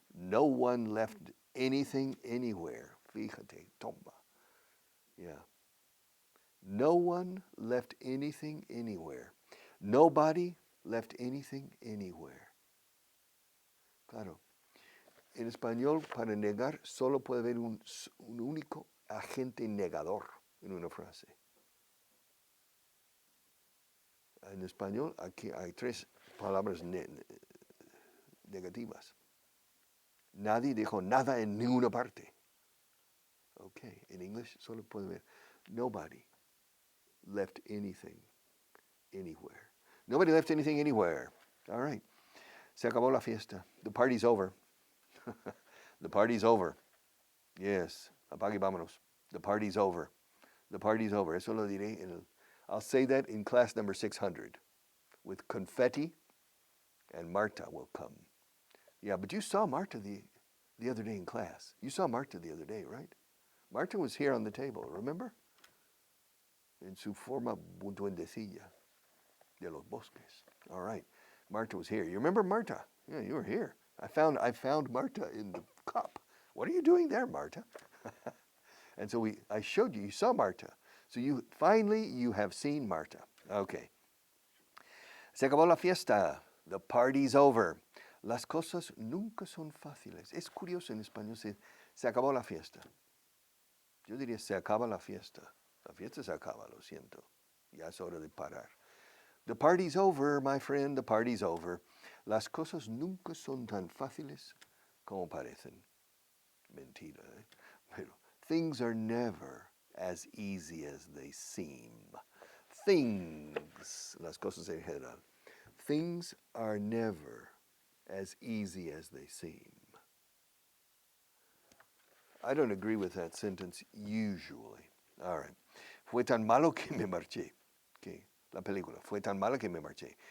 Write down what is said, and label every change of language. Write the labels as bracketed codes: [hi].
[en] No one left anything anywhere. [es] Fíjate, toma. [en] Yeah. No one left anything anywhere. Nobody left anything anywhere. [es] Claro. En español, para negar, solo puede haber un único agente negador en una frase. En español, aquí hay tres palabras negativas. Nadie dijo nada en ninguna parte. Okay, en inglés solo puede haber [en] nobody left anything anywhere. Nobody left anything anywhere. All right. [es] Se acabó la fiesta. [en] The party's over. The party's over. Yes. [es] Apague y vámonos. [en] The party's over. The party's over. [es] Eso lo diré [en] I'll say that in class number 600 with confetti, and Marta will come. Yeah, but you saw Marta the other day in class. You saw Marta the other day, right? Marta was here on the table, remember? [es] En su forma duendecilla de los bosques. [en] All right. Marta was here. You remember Marta? Yeah, you were here. I found Marta in the cup. What are you doing there, Marta? And so I showed you saw Marta. So you have seen Marta. Okay. [es] Se acabó la fiesta. [en] The party's over. [es] Las cosas nunca son fáciles. Es curioso en español se acabó la fiesta. Yo diría se acaba la fiesta. La fiesta se acaba, lo siento. Ya es hora de parar. [en] The party's over, my friend, the party's over. [es] Las cosas nunca son tan fáciles como parecen. Mentira, ¿eh? Pero [en] things are never as easy as they seem. [es] Things, las cosas en general. [en] Things are never as easy as they seem. I don't agree with that sentence usually. All right. [es] Fue tan malo que me marché. Okay. La película. Fue tan mala que me marché.